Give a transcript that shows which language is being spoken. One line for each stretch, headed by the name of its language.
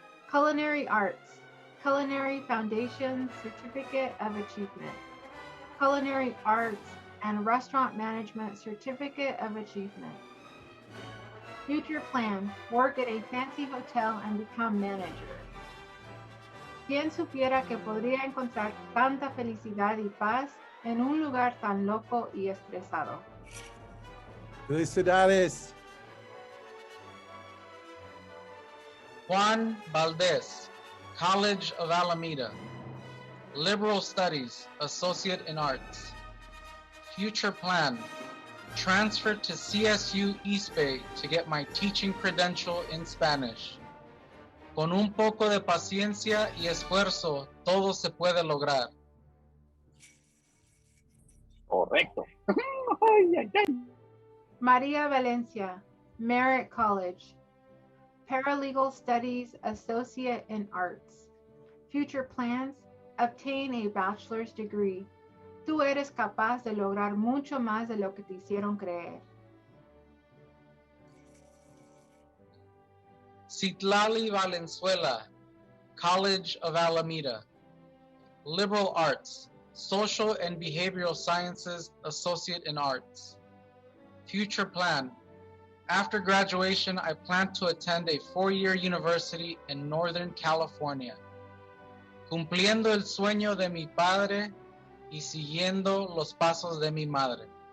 English: Culinary Arts, Culinary Foundation Certificate of Achievement. Culinary Arts and Restaurant Management Certificate of Achievement. Future plan, work at a fancy hotel and become manager.
Spanish: Quien supiera que podría encontrar tanta felicidad y paz en un lugar tan loco y estresado. Felicidades.
English: Juan Valdez, College of Alameda. Liberal Studies, Associate in Arts. Future plan, transfer to CSU East Bay to get my teaching credential in Spanish.
Spanish: Con un poco de paciencia y esfuerzo, todo se puede lograr. Correcto.
English: Maria Valencia, Merritt College. Paralegal Studies, Associate in Arts. Future plans, obtain a bachelor's degree.
Spanish: Tú eres capaz de lograr mucho más de lo que te hicieron creer.
English: Citlali Valenzuela, College of Alameda. Liberal Arts, Social and Behavioral Sciences, Associate in Arts. Future plan, after graduation, I plan to attend a 4-year university in Northern California.
Spanish: Cumpliendo el sueño de mi padre y siguiendo los pasos de mi madre.